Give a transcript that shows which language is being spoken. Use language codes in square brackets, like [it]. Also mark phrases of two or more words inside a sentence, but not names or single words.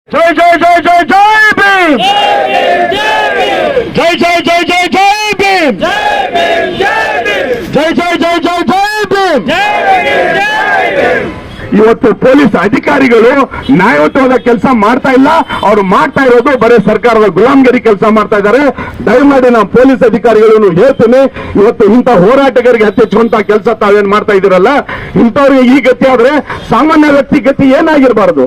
[hi] जय जय जय जय जय भीम जय जय जय जय जय भीम जय जय जय जय जय भीम [kn] ಇವತ್ತು ಪೊಲೀಸ್ ಅಧಿಕಾರಿಗಳು ನ್ಯಾಯಯುತವಾದ ಕೆಲಸ ಮಾಡ್ತಾ ಇಲ್ಲ. ಅವರು ಮಾಡ್ತಾ ಇರೋದು ಬರೀ ಸರ್ಕಾರದ ಗುಲಾಮಗಿರಿ ಕೆಲಸ ಮಾಡ್ತಾ ಇದ್ದಾರೆ. ದಯಮಾಡಿ ನಾವು ಪೊಲೀಸ್ ಅಧಿಕಾರಿಗಳನ್ನು ಹೇಳ್ತೀನಿ, ಇವತ್ತು ಇಂಥ ಹೋರಾಟಗಾರರಿಗೆ ಹತ್ತಿಚ್ಚುವಂತ ಕೆಲಸ ತಾವೇನ್ ಮಾಡ್ತಾ ಇದ್ದೀರಲ್ಲ, ಇಂಥವ್ರಿಗೆ ಈ ಗತಿ ಆದ್ರೆ ಸಾಮಾನ್ಯ ವ್ಯಕ್ತಿ ಗತಿ ಏನಾಗಿರಬಾರದು.